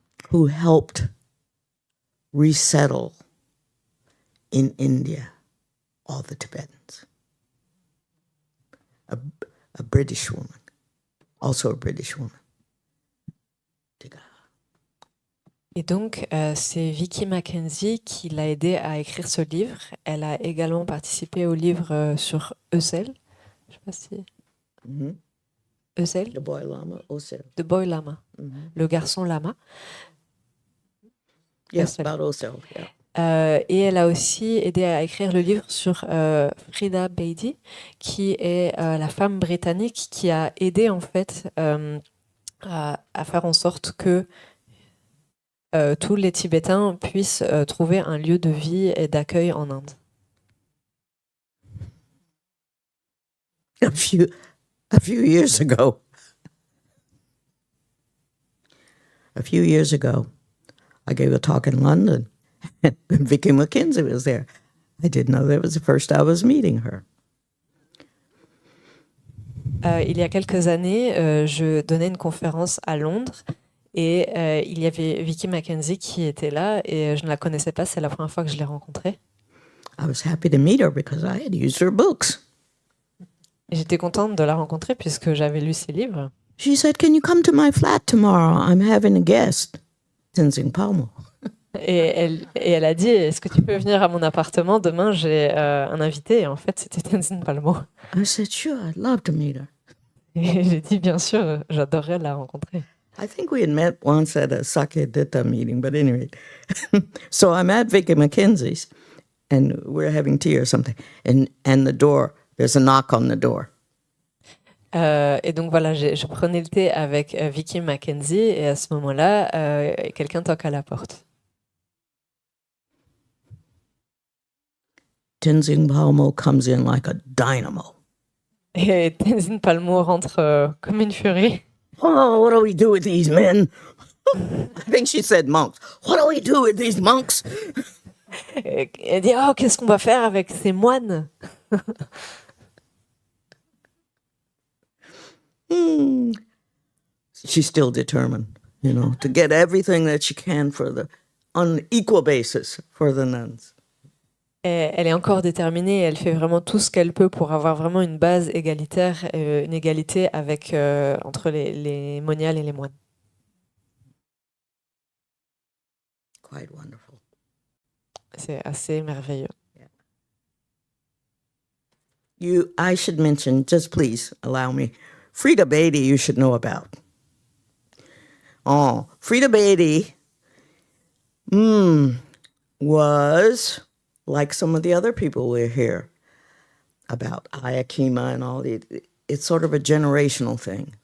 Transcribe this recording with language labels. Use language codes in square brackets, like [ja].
[en] who helped resettle in India all the Tibetans. A British woman, also a British woman. [fr] Et donc, c'est Vicky Mackenzie qui l'a aidé à écrire ce livre. Elle a également participé au livre sur Eusel. Je sais pas si... Mm-hmm. Eusel? [en] The Boy Lama, Osel. [fr] The Boy Lama, le garçon lama. [en] Yes, Osel. about Osel, yeah. [fr] Et elle a aussi aidé à écrire le livre sur Frida Beatty, qui est la femme britannique qui a aidé en fait à faire en sorte que tous les Tibétains puissent trouver un lieu de vie et d'accueil en Inde. [en] A few years ago, I gave a talk in London, and Vicky Mackenzie was there. I didn't know that was the first I was meeting her. [fr] Il y a quelques années, je donnais une conférence à Londres et il y avait Vicky Mackenzie qui était là et je ne la connaissais pas, c'est la première fois que je l'ai rencontrée. [en] I was happy to meet her because I had used her books. [fr] Et j'étais contente de la rencontrer puisque j'avais lu ses livres. [en] She said, "Can you come to my flat tomorrow? I'm having a guest." Tenzing Palmo. [fr] Et elle a dit, est-ce que tu peux venir à mon appartement? Demain, j'ai un invité. Et en fait, c'était Tenzin Palmo. [en] I said, "Sure, I'd love to meet her." [fr] Et j'ai dit, bien sûr, j'adorerais la rencontrer. [en] I think we had met once at a Sake Ditta meeting, but anyway. So I'm at Vicky Mackenzie's, and we're having tea or something, and the door, there's a knock on the door. [fr] Et donc voilà, je prenais le thé avec Vicky Mackenzie et à ce moment-là, quelqu'un toque à la porte. [en] Tenzing Palmo comes in like a dynamo. [fr] Et Tenzin Palmo rentre comme une furie. [en] Oh, what do we do with these men? I think she said monks. What do we do with these monks? [fr] Et elle dit, oh, qu'est-ce qu'on va faire avec ces moines? [en] She's still determined, to get everything that she can on equal basis for the nuns. [fr] Et elle est encore déterminée, elle fait vraiment tout ce qu'elle peut pour avoir vraiment une base égalitaire, une égalité entre les moniales et les moines. [en] Quite wonderful. [fr] C'est assez merveilleux. [en] I should mention, just please allow me, Frida Beatty you should know about. Oh, Frida Beatty was like some of the other people we're here about, Ayakima and all the, it's sort of a generational thing.